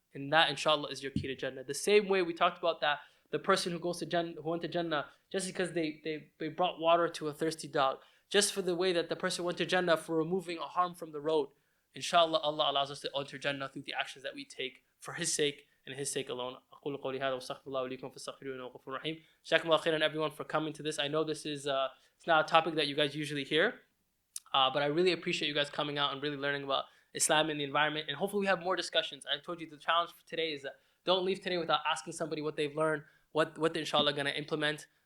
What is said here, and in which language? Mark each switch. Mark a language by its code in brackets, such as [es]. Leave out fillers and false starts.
[en] And that inshallah is your key to Jannah. The same way we talked about that, the person who goes to Jannah, who went to Jannah just because they brought water to a thirsty dog, just for the way that the person went to Jannah for removing a harm from the road. Inshallah, Allah allows us to enter Jannah through the actions that we take for His sake and His sake alone. [ar] أقول قولي هذا وأستغفر الله لي ولكم فاستغفروه إنه غفور رحيم. جزاكم الله خيرا [en] everyone for coming to this. I know this is it's not a topic that you guys usually hear, but I really appreciate you guys coming out and really learning about Islam and the environment. And hopefully we have more discussions. I told you the challenge for today is that don't leave today without asking somebody what they've learned, what they're inshallah going to implement.